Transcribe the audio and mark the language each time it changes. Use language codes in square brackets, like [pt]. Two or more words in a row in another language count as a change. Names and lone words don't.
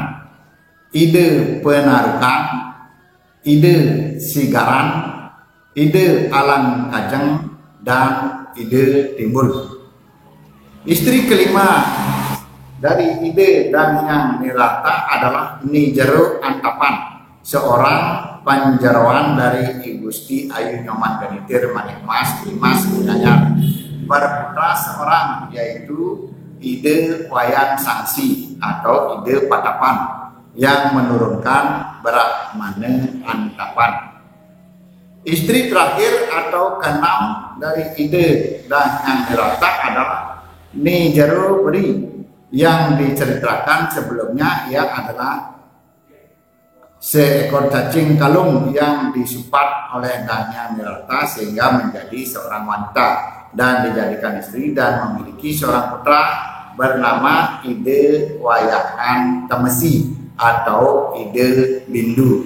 [id] Ide Penarukan, Ide Sigaran, Ide Alang Kajeng, dan Ide Timbul. Istri kelima dari Ide dan Hyang Nirarta adalah Ni Jero Antapan, seorang panjarawan dari I Gusti Ayu Nyoman Genitir Manekmas Dimas Gianyar, berputra seorang, yaitu Ide Wayan Sangsi atau Ide Patapan yang menurunkan Brahmana Antapan. Istri terakhir atau keenam dari Ide dan Hyang Nirarta adalah Ni Jero Beri, yang diceritakan sebelumnya ia adalah seekor cacing kalung yang disupat oleh Dang Hyang Nirarta sehingga menjadi seorang wanita dan dijadikan istri dan memiliki seorang putra bernama Ide Wayahan Temesi atau Ide Bindu.